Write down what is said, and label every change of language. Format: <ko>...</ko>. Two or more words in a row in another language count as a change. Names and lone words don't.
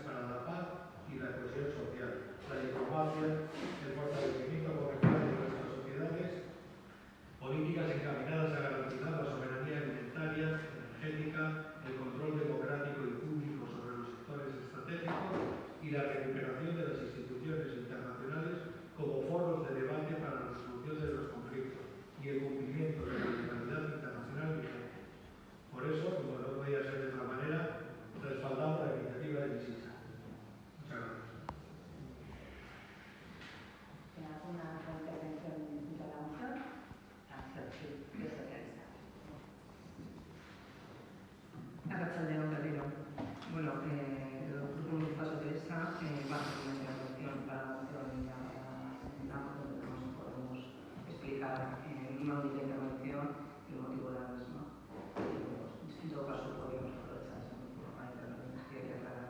<es>para la paz y la cohesión social, la diplomacia, el fortalecimiento comercial de nuestras sociedades, políticas encaminadas a garantizar la soberanía alimentaria, energética, el control democrático y público sobre los sectores estratégicos y la recuperación de las instituciones internacionales como foros de debate para la resolución de los conflictos y el cumplimiento de la legalidad internacional vigente. Por eso, como no podía ser de otra manera, respaldamos la iniciativa de Misisa. Muchas gracias. ¿Alguna intervención de la moción? Sí, de socialista.</es> <eu>Arratsaldeon berriro.</eu> <es>Bueno, el Grupo Socialista va a hacer una intervención para la moción ya donde podemos explicar en una única intervención el motivo de la misma. En todo caso, podríamos aprovechar ese motivo para intervenir que quería aclarar.</es>